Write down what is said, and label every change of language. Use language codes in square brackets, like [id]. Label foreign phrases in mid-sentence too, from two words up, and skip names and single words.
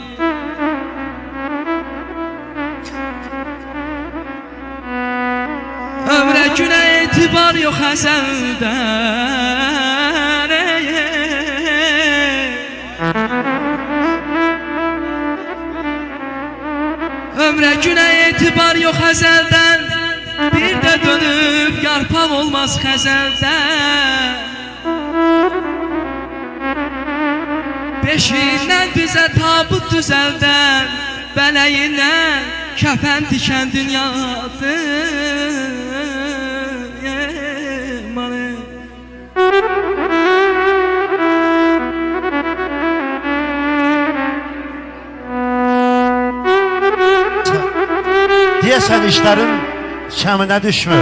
[tr] Ömre güne itibar yok ezelden. Ömre güne itibar yok ezelden. [az] Bir de dönüp yarpaq olmaz xəzəldən. Beşiğindən bizə tabut düzəldən, bələyindən kəfən tikən dünyadır. Deyəsən işlərin kəminə düşmür.